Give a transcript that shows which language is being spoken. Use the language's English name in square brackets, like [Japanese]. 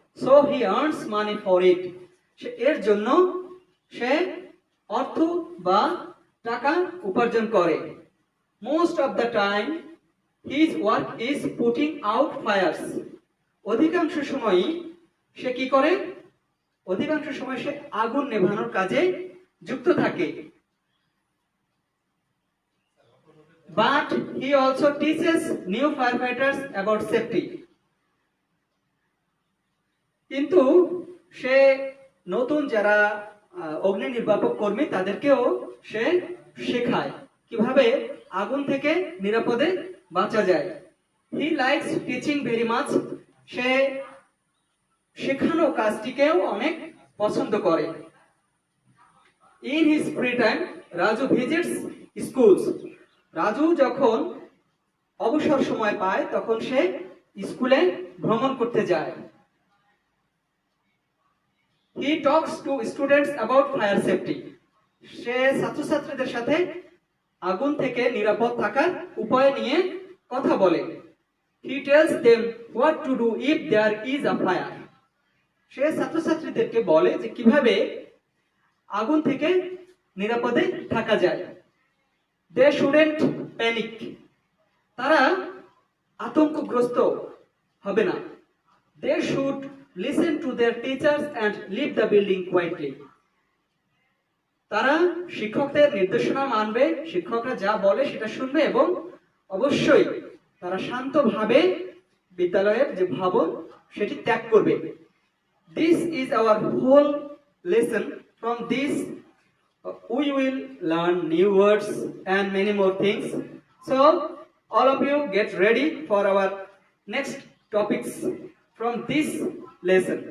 [English] so he earns money for it, [Bangla] এর জন্য সে অর্থ বা টাকা উপার্জন করে। [English] Most of the time his work is putting out fires. [Bangla] অধিকাংশ সময়ই সে কি করে? অধিকাংশ সময় সে আগুন নেভানোর কাজে যুক্ত থাকে। [English] But he also teaches new firefighters about safety. [Bangla] কিন্তু সে নতুন যারা অগ্নি নির্বাপক কর্মী তাদেরকেও সে শেখায় কিভাবে আগুন থেকে নিরাপদে বাঁচা যায়। [English] He likes teaching very much. [Bangla] সে শেখানো কাজটিকেও অনেক পছন্দ করে। [English] In his free time, Raju visits schools. [Bangla] Raju যখন অবসর সময় পায় তখন সে স্কুলে ভ্রমণ করতে যায়। [English] He talks to students about fire safety. [Bangla] সে ছাত্রছাত্রীদের সাথে আগুন থেকে নিরাপদ থাকার উপায় নিয়ে কথা বলে। [English] He tells them what to do if there is a fire. [Bangla] সে ছাত্রছাত্রীদেরকে বলে যে কিভাবে আগুন থেকে নিরাপদে থাকা যায়। [English] They shouldn't panic. [Bangla] তারা আতঙ্কগ্রস্ত হবে না। [English] They should listen to their teachers and leave the building quietly. [Bangla] তারা শিক্ষকদের নির্দেশনা মানবে, শিক্ষকরা যা বলে সেটা শুনবে এবং অবশ্যই তারা শান্তভাবে বিদ্যালয়ের যে ভবন সেটি ত্যাগ করবে। [English] This is our whole lesson. From this we will learn new words and many more things. So all of you get ready for our next topics from this lesson.